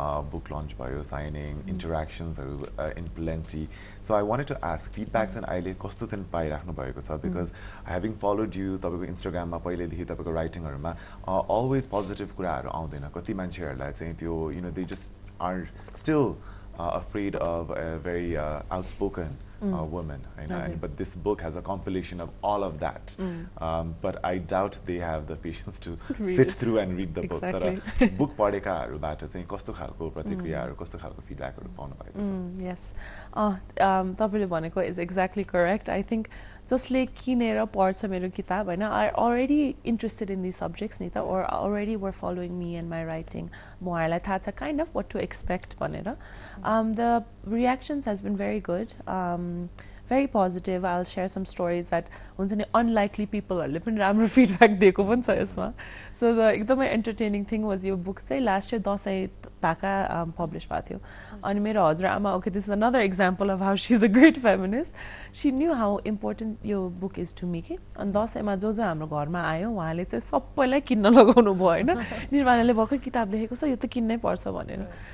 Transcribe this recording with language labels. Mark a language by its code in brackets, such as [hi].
[en] book launch भयो signing इन्टरेक्सन्सहरू in plenty so I wanted to ask feedback [ne] चाहिँ अहिले कस्तो चाहिँ पाइराख्नु भएको छ [en] because having followed you [ne] तपाईँको इन्स्टाग्राममा पहिलेदेखि तपाईँको राइटिङहरूमा अलवेज पोजिटिभ कुराहरू आउँदैन कति मान्छेहरूलाई चाहिँ त्यो [en] You know they just are still afraid of a very outspoken woman, but this book has a compilation of all of that. But I doubt they have the patience to sit through and read the book. [ne] तर book पढेकाहरूबाट चाहिँ कस्तो खालको प्रतिक्रियाहरू कस्तो खालको फिडब्याकहरू पाउनु भएको छ? [en] Yes, [ne] तपाईँले भनेको [en] is exactly correct. I think [ne] जसले किनेर पढ्छ मेरो किताब होइन [en] are already interested in this subjects नि त or already were following me and my writing [ne] म उहाँलाई थाहा छ [en] kind of what to expect भनेर the reactions has been very good very positive I will share some stories that [ne] हुन्छ नि unlikely पिपलहरूले पनि राम्रो फिडब्याक दिएको पनि छ यसमा [en] so the एकदमै entertaining thing was [ne] यो बुक चाहिँ लास्ट इयर दसैँ ताका पब्लिस भएको थियो अनि मेरो हजुरआमा [en] okay this is another example of how she is a great feminist she knew how important यो book is to me कि [ne] अनि दसैँमा जो जो हाम्रो घरमा आयो उहाँले चाहिँ सबैलाई किन्न लगाउनु भयो होइन निर्वाणाले भर्खर किताब लेखेको छ यो त किन्नै पर्छ भनेर